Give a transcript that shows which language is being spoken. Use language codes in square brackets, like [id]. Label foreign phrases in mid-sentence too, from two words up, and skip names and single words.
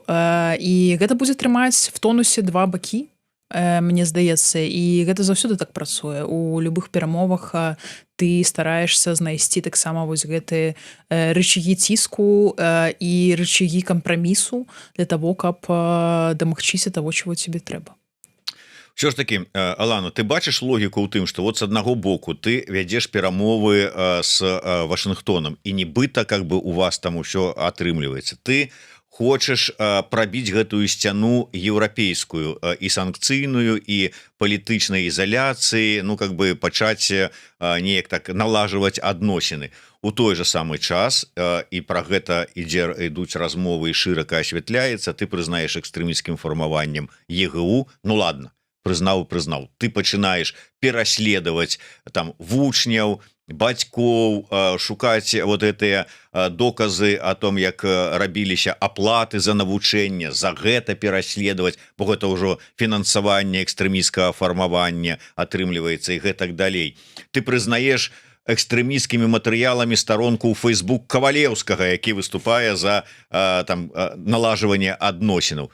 [be] І гэта будзе трымаць в тонусе два бакі, мне здаецца, і гэта заўсёды так працуе. У любых перамовах ты стараешься знайсці таксама вось гэтыя рычагі ціску і рычагі кампрамісу [ru] для того, [be] каб дамагчыся того, [ru] чего тебе [be] трэба. Що ж таки, Алано, ты бачыш логіку ў тым, што вот з аднаго боку ты вядзеш перамовы з Вашынгтонам, і нібыта [ru] как бы [be] у вас там усё атрымліваецца. Ты хочаш прабіць гэтую сцяну еўрапейскую і санкцыйную, і палітычнай ізаляцыі, ну [ru] как бы [be] пачаць неяк так налажваць адносіны. У той же самы час, і пра гэта ідуць размовы і шырака асвятляецца, ты прызнаеш экстрэмісцкім фармаваннем ЕГУ, ну ладно, прызнаў, ты пачынаеш пераследаваць там вучняў, бацькоў, шукаць вот гэтыя доказы [ru] о том, [be] як рабіліся аплаты за навучэнне, за гэта пераследаваць, бо гэта ўжо фінансаванне экстрэмісцкага фармавання атрымліваецца і гэтак далей. Ты прызнаеш экстрэмісцкімі матэрыяламі старонку ў Facebook Кавалеўскага, які выступае за там налажванне адносінаў.